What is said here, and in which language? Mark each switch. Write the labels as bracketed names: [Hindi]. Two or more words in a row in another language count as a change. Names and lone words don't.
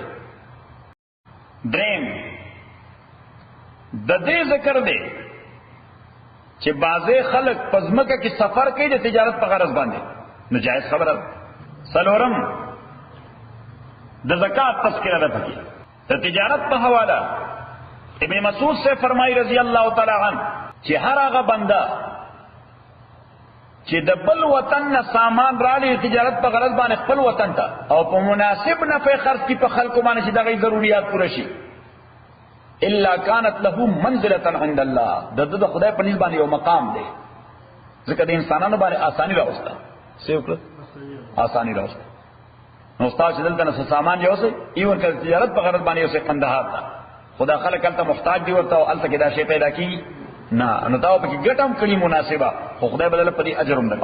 [Pashto] دریم د دې ذکر دی چې بعضې خلک په ځمکه کې سفر کوي د تجارت په غرض باندې، نجایز خبره. څلورم د زکات تذکرہ ده پکې د تجارت په حواله. [Urdu] ابن مسعود سے فرمائی [Arabic] رضی اللہ تعالی عنہ [Pashto] چې هر هغه بنده چې د بل وطن نه سامان راړي تجارت په غرض باندې خپل وطن ته او په مناسب نفع خرڅ کی په خلکو باندې چې دغه ضرورت پوره شي، [Arabic] الا كانت له منزله عند الله، [Pashto] د خدای په نسبت باندې یو مقام دی. ځکه د انسانانو باندې آسانی راوسته، څه وکړه؟ آسانی راوسته. نو استاد چې دلته نه سامان یوسي ایون کله تجارت په غرض باندې یوسي قندهار ته، خدا خلک هلته محتاج دی ورته او هلته کې دا شی پیدا کیږي نه، نو دا په کې ګټم کړي مناسبه، خو خدای بدل په دې اجر هم درکړي.